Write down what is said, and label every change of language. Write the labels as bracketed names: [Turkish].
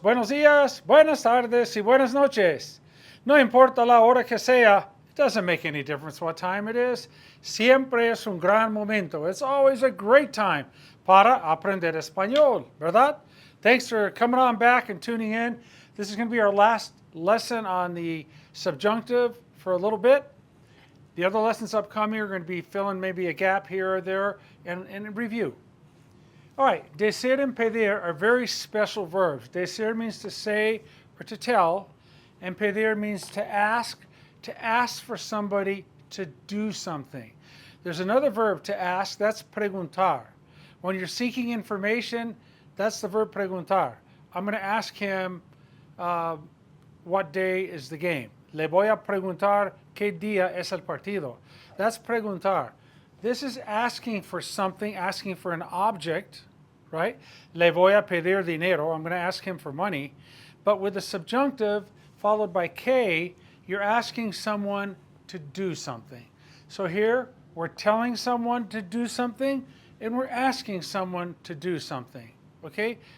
[Spanish] Buenos días, buenas tardes y buenas noches. No importa la hora que sea, [English] it doesn't make any difference what time it is. [Spanish] Siempre es un gran momento. [English] It's always a great time [Spanish] para aprender español, ¿verdad? [English] Thanks for coming on back and tuning in. This is going to be our last lesson on the subjunctive for a little bit. The other lessons upcoming are going to be filling maybe a gap here or there and review. All right, decir and pedir are very special verbs. Decir means to say or to tell, and pedir means to ask for somebody to do something. There's another verb to ask, that's preguntar. When you're seeking information, that's the verb preguntar. I'm going to ask him what day is the game. [Spanish] Le voy a preguntar qué día es el partido. [English] That's preguntar. This is asking for something, asking for an object, right? [Spanish] Le voy a pedir dinero. [English] I'm going to ask him for money. But with the subjunctive followed by que, you're asking someone to do something. So here, we're telling someone to do something and we're asking someone to do something. Okay?